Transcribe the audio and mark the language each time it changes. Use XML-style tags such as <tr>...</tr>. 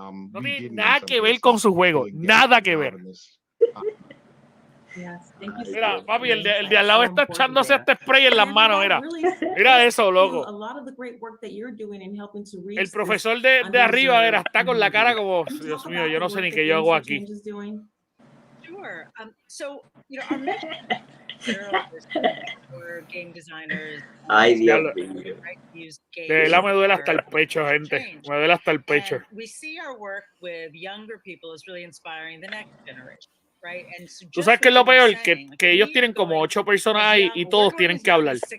<es>No tiene nada que ver con su juego, nada que ver. Mira, papi, el de al lado está echándose este spray en las manos, mira eso, loco. El profesor de arriba, está con la cara como, Dios mío, yo no sé ni qué yo hago aquí.</es> <en>Sure. So, our mission for game designers.</en> <es>Ay, Dios mío. De verdad me duele hasta el pecho, gente. Me duele hasta el pecho.</es> <en>We see our work with younger people is really inspiring the next generation. Right? And</en> <es>tú sabes que es lo peor, que ellos tienen como 8 personas ahí y todos tienen que hablar.</es>